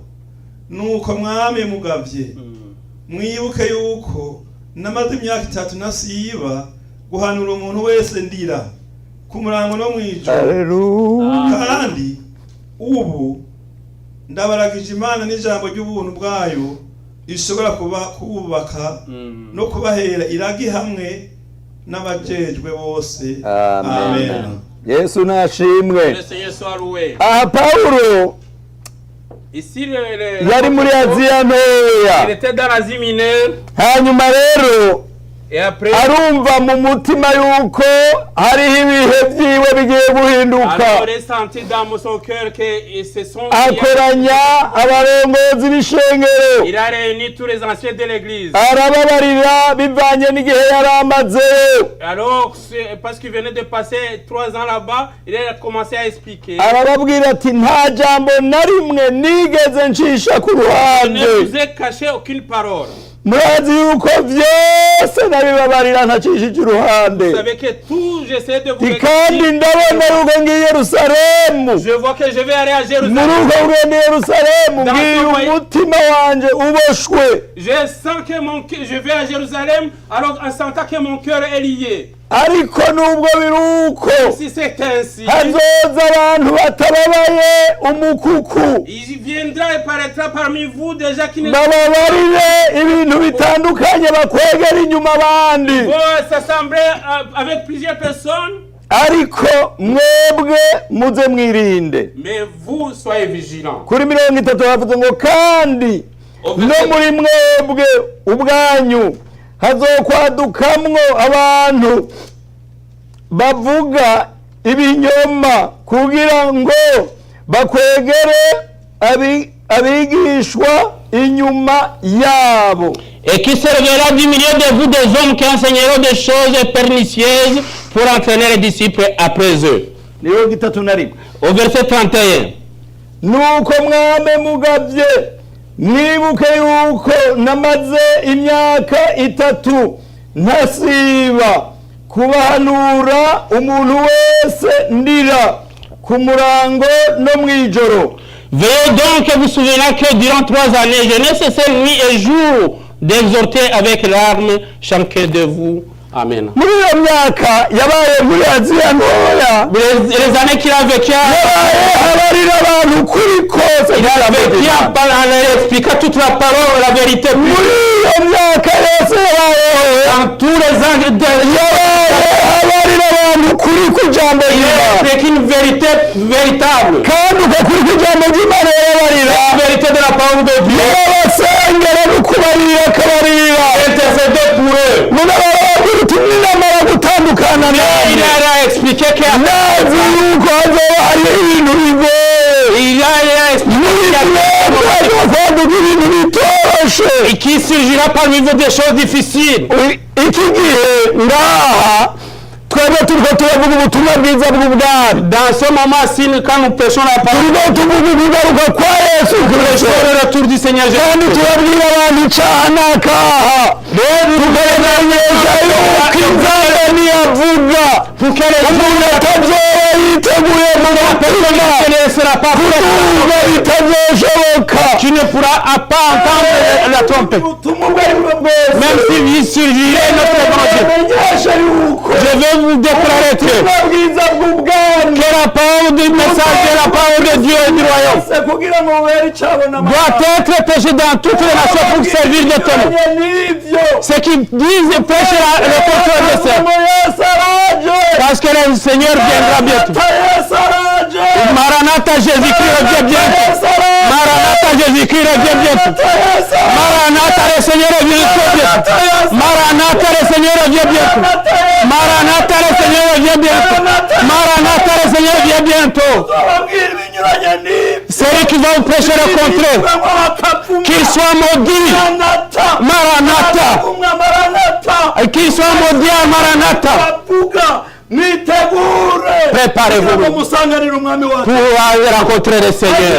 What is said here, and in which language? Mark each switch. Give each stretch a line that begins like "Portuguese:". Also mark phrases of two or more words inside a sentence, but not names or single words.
Rundi: nuko mwame mugavye mwibuke yuko namaze imyaka 3 nasiba guhanura umuntu wese ndira ku murango no mwijoro kandi ubu ndabaragije Imana n'ijambo ry'ubuntu bwayo ishobora kubaka no kubahera iragi hamwe n'abajejwe bose. Amen. Yesu nashimwe.
French: Le Seigneur soit loué.
Rundi: Paulo
French: Ici
Rundi: yari muri Aziya ntoya.
French: Il était dans l'Asie mineure.
Rundi: Hanyuma rero
French: Et après,
Rundi: arumva mu mutima yuko hariho ibihe byiwe bigiye guhinduka.
French: alors il sentit dans son cœur que ce sont...
Rundi: Akoranya abarongozi b'ishengero,
French: Il a réuni tous les anciens de l'église.
Rundi: arababarira bivanye n'igihe yari amazeyo.
French: Alors, parce qu'il venait de passer 3 ans là-bas, il a commencé à expliquer.
Rundi: Arababwira ati nta jambo na rimwe nigeze ncisha ku
French: Je ne
Rundi: ruhande.
French: vous ai caché aucune parole.
Rundi: Murazi yuko vyose nabibabarira ntacishije uruhande.
French: Vous savez que tout, j'essaie de vous
Rundi: Kandi
French: expliquer.
Rundi: ndabona yuko ngiye Yerusalemu.
French: Je vois que je vais aller à
Rundi: Muri
French: Jérusalem.
Rundi: urwo rugendo i Yerusalemu ngiye umutima wanje uboshwe.
French: Je sens que je vais à Jérusalem, alors en sentant que mon cœur est lié.
Rundi: Ariko nubwo biruko
French: Si c'est ainsi,
Rundi: hazoza abantu batababaye umukuku,
French: il viendra et paraîtra parmi vous des gens qui ne
Rundi: bababarire ibintu bitandukanye bakwegera inyuma abandi.
French: vont s'assembler avec plusieurs personnes.
Rundi: Ariko mwebwe muze mwirinde.
French: Mais vous, soyez vigilants.
Rundi: Kuri 30 bavuze ngo kandi no muri mwebwe ubwanyu hazokwadukamwo abantu bavuga ibinyoma kugira ngo bakwegere abigishwa inyuma yabo.
French: Et qui servira du milieu de vous des hommes qui enseigneront des choses pernicieuses pour entraîner les disciples après eux.
Rundi: Niyo gitatu na rimwe.
French: Au verset 31.
Rundi: Nuko mwame mugavye mwibuke yuko namaze imyaka 3 ntasiba kubahanura umuntu wese ndira ku murango no mwijoro.
French: Veuillez donc vous souvenir que durant 3 années, je n'ai cessé nuit et jour d'exhorter avec larmes chacun de vous.
Rundi: Amen. Muri iyo myaka yabaye muri Aziya ntoya,
French: Les années qu'il a vécu,
Rundi: abarira abantu kuri kose,
French: il a vécu en expliquant toute la parole, la vérité.
Rundi: muri iyo myaka yose yabayeho,
French: Dans tous les ans de
Rundi: abarira abantu kuri ku jambo
French: il a
Rundi: ry'Imana.
French: expliqué une vérité véritable.
Rundi: Kandi uko kuri ku jambo ry'Imana yabarira,
French: La vérité de la parole de Dieu.
Rundi: n'abasengera no kubarira akabarira.
French: Intercéder pour eux.
Rundi: Munababwira uti ninamara gutandukana nawe,
French: Il a expliqué
Rundi: nazi yuko hazoba hariho ibintu bigoye.
French: il a expliqué
Rundi: Kwaduka ibintu bitoroshe.
French: et qui surgira parmi vous des choses difficiles.
Rundi: Iki gihe ngaha twebwe turiko turavuga ubutumwa bwiza bw'ubwami.
French: Dans ce moment-ci, quand nous prêchons la parole,
Rundi: Turiko tuvuga ukugaruka kwa Yesu Kristo.
French: le retour du Seigneur
Rundi: Kandi
French: Jésus.
Rundi: turabwira abantu icana akaha. Tugaragaza yuko inzara niyavuga umuntu atazoba yiteguye mu mutima kuvuga bitazoshoboka.
French: Tu ne pourras pas entendre la trompette.
Rundi: Ubutumwa ubwo ari bwo bwose.
French: Même s'il surgirait notre évangile.
Rundi: Menyesha yuko
French: Je vais vous déclarer que
Rundi: ubutumwa bwiza bw'ubwami
French: la parole du message de la parole de Dieu et du royaume
Rundi: bwose kugira ngo bubere icabona
French: doit être prêché dans toutes les nations pour servir de témoin.
Rundi: n'ivyo.
French: Ceux qui disent prêcher le contraire de ça.
Rundi: Yesu araje.
French: Parce que le Seigneur viendra bientôt.
Rundi: Yesu araje.
French: Maranatha, Jésus-Christ revient bientôt.
Rundi: Yesu araje.
French: Maranatha, Jésus-Christ revient bientôt.
Rundi: Yesu araje.
French: Maranatha, le Seigneur revient bientôt. Maranatha, le Seigneur revient bientôt. Maranatha, le Seigneur revient bientôt. Maranatha, le Seigneur revient bientôt.
Rundi: Ababwira ibinyuranye n'ibyo.
French: Celui qui va vous prêcher le contraire, qu'il soit maudit. Maranatha. Qu'il soit maudit à Maranatha. Préparez-vous pour aller rencontrer le Seigneur.